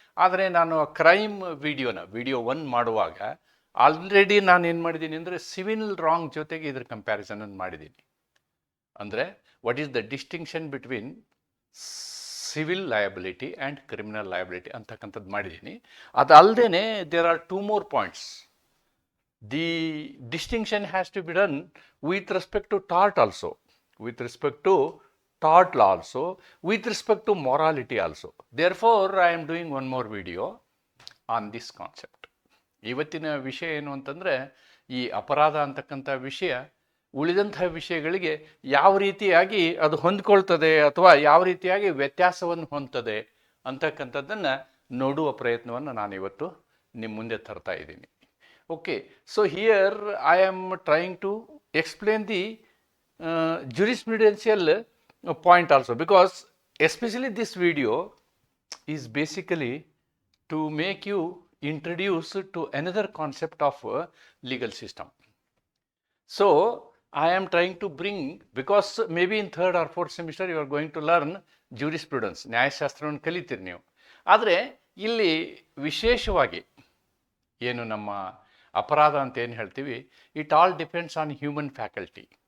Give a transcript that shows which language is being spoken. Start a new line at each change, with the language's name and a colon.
Kannada: ಆದರೆ ನಾನು crime video 1 ಮಾಡುವಾಗ ಆಲ್ರೆಡಿ ನಾನು ಏನು ಮಾಡಿದ್ದೀನಿ ಅಂದರೆ ಸಿವಿಲ್ ರಾಂಗ್ ಜೊತೆಗೆ ಇದ್ರ ಕಂಪ್ಯಾರಿಸನನ್ನು ಮಾಡಿದ್ದೀನಿ.
English: ಅಂದರೆ what is the distinction between civil liability and criminal liability
Kannada: ಅಂತಕ್ಕಂಥದ್ದು ಮಾಡಿದ್ದೀನಿ. ಅದಲ್ಲದೆ
English: There are 2 more points. The distinction has to be done with respect to tort also, with respect to tort law also, with respect to morality also. Therefore, I am doing one more video on this concept.
Kannada: ಇವತ್ತಿನ ವಿಷಯ ಏನು ಅಂತಂದರೆ, ಈ ಅಪರಾಧ ಅಂತಕ್ಕಂಥ ವಿಷಯ ಉಳಿದಂತಹ ವಿಷಯಗಳಿಗೆ ಯಾವ ರೀತಿಯಾಗಿ ಅದು ಹೊಂದ್ಕೊಳ್ತದೆ ಅಥವಾ ಯಾವ ರೀತಿಯಾಗಿ ವ್ಯತ್ಯಾಸವನ್ನು ಹೊಂದ್ತದೆ ಅಂತಕ್ಕಂಥದ್ದನ್ನು ನೋಡುವ ಪ್ರಯತ್ನವನ್ನು ನಾನು ಇವತ್ತು ನಿಮ್ಮ ಮುಂದೆ ತರ್ತಾ ಇದ್ದೀನಿ.
English: Okay, so here I am trying to explain the jurisprudential point also, because especially this video is basically to make you introduce to another concept of legal system. So I am trying to bring, because maybe in 3rd or 4th semester you are going to learn jurisprudence,
Kannada: ನ್ಯಾಯಶಾಸ್ತ್ರವನ್ನು ಕಲಿತೀರಿ ನೀವು. ಆದರೆ ಇಲ್ಲಿ ವಿಶೇಷವಾಗಿ ಏನು ನಮ್ಮ ಅಪರಾಧ ಅಂತ ಏನು ಹೇಳ್ತೀವಿ,
English: It all depends on human faculty.